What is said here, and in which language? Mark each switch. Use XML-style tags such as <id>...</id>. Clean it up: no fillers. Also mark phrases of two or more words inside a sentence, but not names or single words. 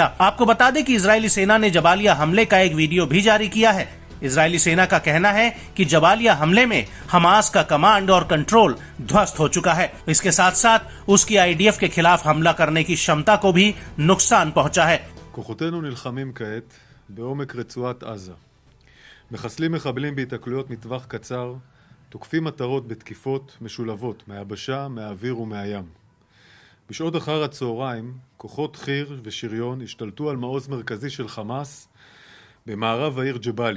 <hi>आपको बता दें कि इजरायली सेना ने जबालिया हमले का एक वीडियो भी जारी किया है। इजरायली सेना का कहना है कि जबालिया हमले में हमास का कमांड और कंट्रोल ध्वस्त हो चुका है। इसके साथ साथ उसकी आईडीएफ के खिलाफ हमला करने की क्षमता को भी नुकसान पहुंचा है।</hi> <he>כוחותינו נלחמים כעת בעומק רצועת עזה. מחסלים מחבלים בהתקלויות מטווח קצר, תוקפים מטרות בתקיפות משולבות מהיבשה, מהאוויר ומהים. בשעות אחר הצהריים, כוחות חי"ר ושריון השתלטו על מעוז מרכזי של חמאס במערב העיר ג'באליה.</he>